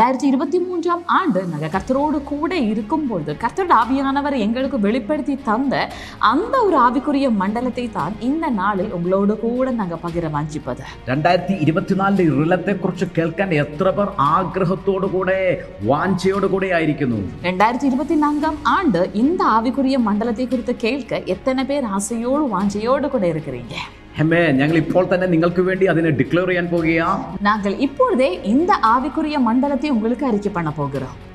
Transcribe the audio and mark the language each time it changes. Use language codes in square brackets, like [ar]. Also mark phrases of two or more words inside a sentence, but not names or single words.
[ta] 2023 ஆண்டு நாங்கள் கர்த்தரோடு கூட இருக்கும்பொழுது கர்த்தரோட ஆவியானவர் எங்களுக்கு வெளிப்படுத்தி தந்த அந்த ஒரு ஆவிக்குரிய மண்டலத்தை தான் இந்த நாளில் உங்களோடு கூட நாங்கள் பகிர வாஞ்சிப்பது. [ml] 2024 റിലത്തെ കുറിച്ച് കേൾക്കാൻ എത്ര പേർ ആഗ്രഹത്തോടു കൂടെ വാഞ്ചയോടു കൂടെ ആയിരിക്കുന്നു? [ta] 2024 ஆண்டு இந்த ஆவிக்குரிய மண்டலத்தை குறித்து கேட்க எத்தனை பேர் ஆசையோடு வாஞ்சையோடு கூட இருக்கிறீங்க? [ml] ഞങ്ങൾ ഇപ്പോൾ തന്നെ നിങ്ങൾക്ക് വേണ്ടി അതിനെ ഡിക്ലെയർ ചെയ്യാൻ പോകുകയാണ്. [ta] நாங்கள் இப்பொழுதே இந்த ஆவிக்குரிய மண்டலத்தை உங்களுக்கு அறிக்கை பண்ண போகிறோம்.